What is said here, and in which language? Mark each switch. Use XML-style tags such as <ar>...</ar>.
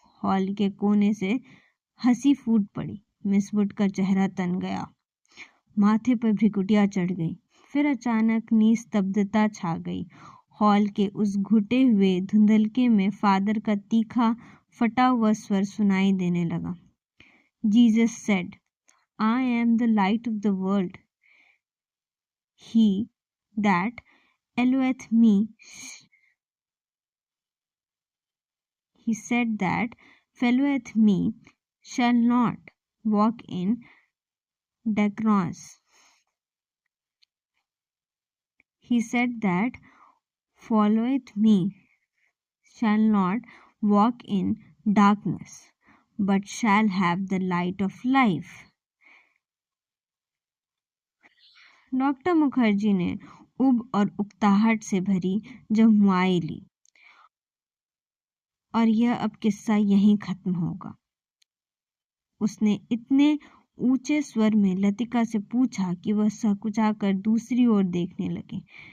<hi>Hall के कोने से हंसी फूट पड़ी। मिस वुड का चेहरा तन गया, माथे पर भ्रिकुटियां चढ़ गई। फिर अचानक निस्तब्धता छा गई। हॉल के उस घुटे हुए धुंधलके में फादर का तीखा फटा हुआ स्वर सुनाई देने लगा।</hi> <en>Jesus said, I am the light of the world. He that followeth me, he said that followeth me shall not walk in darkness. He said that followeth me shall not walk in darkness, but shall have the light of life.</en> <hi>Doctor Mukherjee ने उब और उकताहट से भरी जम्हाई ली। और यह अब किस्सा यहीं खत्म होगा। उसने इतने ऊंचे स्वर में लतिका से पूछा कि वह सकुचाकर दूसरी ओर देखने लगी।</hi>